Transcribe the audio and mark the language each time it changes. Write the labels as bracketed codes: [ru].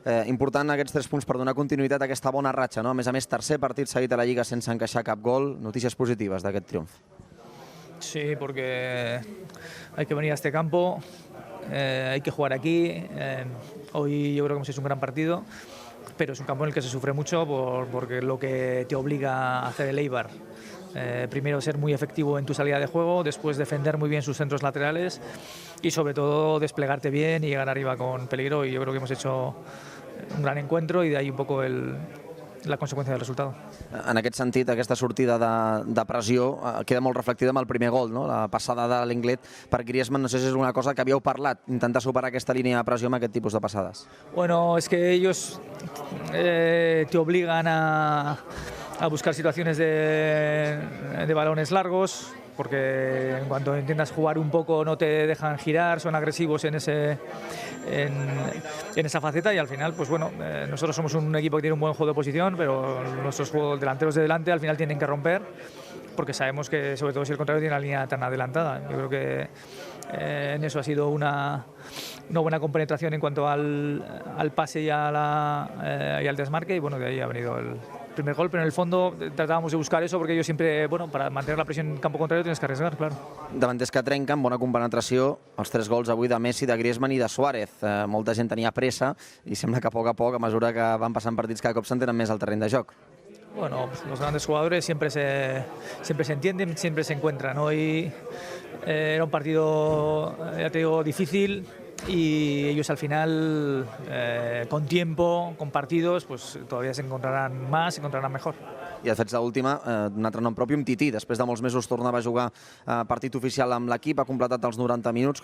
[ca] Important aquests 3 punts per donar continuïtat a aquesta bona ratxa, no? A més, 3è partit seguit a la Lliga sense encaixar cap gol. Notícies positives d'aquest triomf. [es] Sí, porque hay que venir a este campo, hay que jugar aquí. Hoy yo creo que hemos hecho un gran partido, pero es un campo en el que se sufre mucho porque lo que te obliga a hacer el Eibar. Primero ser muy efectivo en tu salida de juego, después defender muy bien sus centros laterales y sobre todo desplegarte bien y llegar arriba con peligro, y yo creo que hemos hecho un gran encuentro y de ahí un poco la [ca] conseqüència del resultat. En aquest sentit, aquesta sortida de pressió queda molt reflectida amb el primer gol, no? La passada de l'Inglet per Griezmann. No sé si és una cosa que havíeu parlat, intentar superar aquesta línia de pressió amb aquest tipus de passades. [es] Bueno, es que ellos te obligan a buscar situaciones de balones largos, porque en cuanto intentas jugar un poco no te dejan girar, son agresivos en esa faceta, y al final, pues bueno, nosotros somos un equipo que tiene un buen juego de posición, pero nuestros delanteros de delante al final tienen que romper, porque sabemos que, sobre todo si el contrario tiene la línea tan adelantada. Yo creo que en eso ha sido una buena compenetración en cuanto al pase y al desmarque, y bueno, de ahí ha venido el primer gol, pero en el fondo tratábamos de buscar eso, porque ellos siempre, bueno, para mantener la presión en campo contrario tienes que arriesgar, claro. [ca] Davanters que trenquen, bona compenetració, els 3 gols avui de Messi, de Griezmann i de Suárez. Molta gent tenia pressa i sembla que a poc, a mesura que van passant partits, cada cop s'entenen més al terreny de joc. [es] Bueno, pues los grandes jugadores siempre se entienden, siempre se encuentran. Hoy era un partido, ya te digo, difícil y ellos al final, con tiempo, con partidos, pues todavía se encontrarán más, se encontrarán mejor. [ca] I de fet, l'última, un altre nom propi, Umtiti. Després de molts mesos tornava a jugar partit oficial amb l'equip, ha completat els 90 minuts.